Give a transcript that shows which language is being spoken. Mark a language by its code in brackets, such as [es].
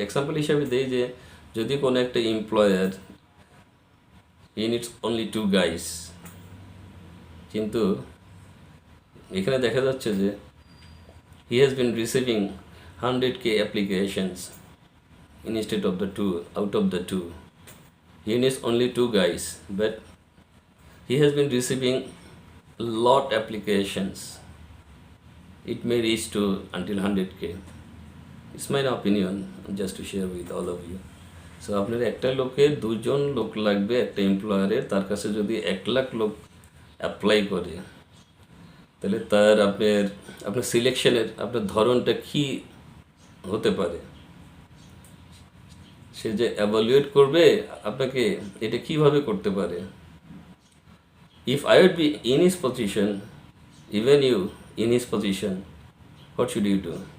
[bn] Example হিসাবে দেই যে যদি কোনো একটা [en] employer he needs only 2 guys, [bn] কিন্তু এখানে দেখা যাচ্ছে যে [en] He has been receiving 100K applications instead of the 2, out of the 2 he needs only 2 guys, but he has been receiving lot applications. It may reach to until 100K. It's my opinion, just to share with all of you. [bn] So আপনার একটা লোকের 2 জন লোক লাগবে একটা এমপ্লয়ারের, তার কাছে যদি 1 লাখ লোক অ্যাপ্লাই করে, তাহলে তার আপনার সিলেকশনের আপনার ধরনটা কি হতে পারে? সে যে এভালুয়েট করবে আপনাকে, এটা কিভাবে করতে পারে? [en] If I would be in his position, even you in his position, what should you do?